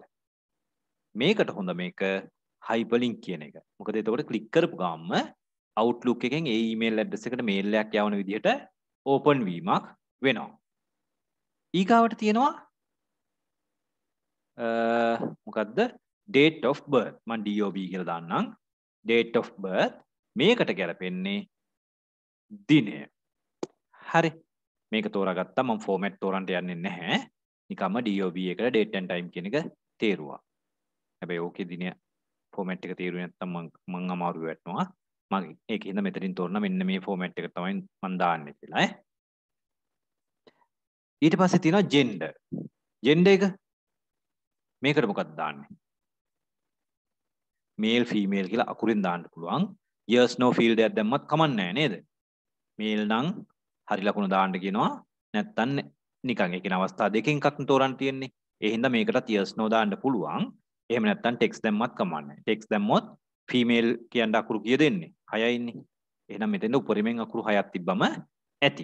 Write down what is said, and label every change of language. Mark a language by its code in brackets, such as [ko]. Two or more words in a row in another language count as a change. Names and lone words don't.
[si] මේකට හොඳ මේක hyperlink කියන එක. මොකද එතකොට ක්ලික් කරපු ගාම Outlook එකෙන් ඒ email address එකට mail එකක් යවන විදිහට open වීමක් වෙනවා. ඊගාවට තියෙනවා මොකද්ද? [en] date of birth. [si] මම DOB කියලා දාන්නම්. [en] date of birth [si] මේකට ගැලපෙන්නේ දිනය. හරි. මේක තෝරාගත්තා. මම format තෝරන්න යන්නේ නැහැ. නිකම්ම DOB එකට [en] date and time [si] කියන එක තේරුවා. හැබැයි ඕකේ දින ෆෝමැට් එක තේරුවේ නැත්නම් මං අමාරු වෙටනවා. මම ඒකින්ද මෙතනින් තෝරන මෙන්න මේ ෆෝමැට් එක තමයි මං දාන්නේ කියලා ඈ. ඊට පස්සේ තියෙනවා ජෙන්ඩර්. ජෙන්ඩර් එක මේකට මොකක්ද දාන්නේ? [en] male female [si] කියලා අකුරින් දාන්න පුළුවන්. [en] yes no field [si] එකක් දැම්මත් කමක් නැහැ නේද? මේල් නම් හරි ලකුණ දාන්න කියනවා. නැත්නම් නිකන් ඒකේ අවස්ථා දෙකකින් එකක් තෝරන්න තියෙන්නේ. ඒ හින්දා මේකටත් [en] yes no [si] දාන්න පුළුවන්. එහෙම නැත්නම් ටෙක්ස්ට් දැම්මත් කමක් නැහැ. ටෙක්ස්ට් දැම්මොත් ෆීමේල් කියන අකුරු කීය දෙන්නේ? 6යි ඉන්නේ. එහෙනම් මෙතෙන්ද උපරිමයෙන් අකුරු 6ක් තිබ්බම ඇති.